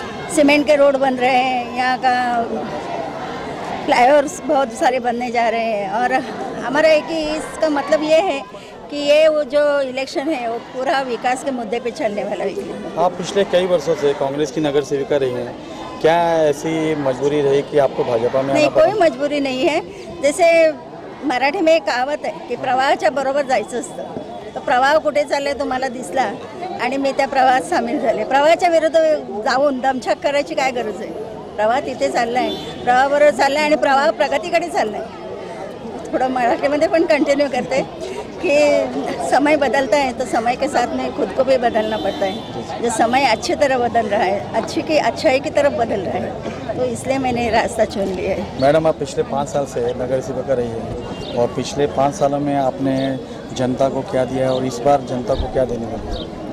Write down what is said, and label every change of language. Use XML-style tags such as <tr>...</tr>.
<hi>Cement के road बन रहे हैं, यहाँ का फ्लाईओवर्स बहुत सारे बनने जा रहे हैं। और हमारा एक ही इसका मतलब ये है कि ये वो जो इलेक्शन है वो पूरा विकास के मुद्दे पे चलने वाला है। आप पिछले कई वर्षों से कांग्रेस की नगर सेविका रही हैं, क्या ऐसी मजबूरी रही कि आपको भाजपा में? नहीं, कोई मजबूरी नहीं है। जैसे मराठी में एक कहावत</hi> <mr>आहे की प्रवाहाच्या बरोबर जायचं असतं, तर प्रवाह कुठे चालले तुम्हाला दिसला आणि मी त्या प्रवाहात सामील झाले। प्रवाहाच्या विरुद्ध जाऊन दमछाक करायची काय गरज आहे? प्रवाह तिथे चाललाय, प्रवाहाबरोबर चाललाय आणि प्रवाह प्रगतीकडे चाललाय।</mr> <hi>थोड़ा मराठी पण कंटिन्यू करते कि समय बदलता है तो समय के साथ में खुद को भी बदलना पड़ता है। जो समय अच्छी तरह बदल रहा है, अच्छाई की तरफ बदल रहा है, तो इसलिए मैंने रास्ता चुन लिया है। मैडम, आप पिछले 5 साल से नगर सेविका रही है और पिछले 5 सालों में आपने जनता को क्या दिया है और इस बार जनता को क्या देने वाली है?</hi>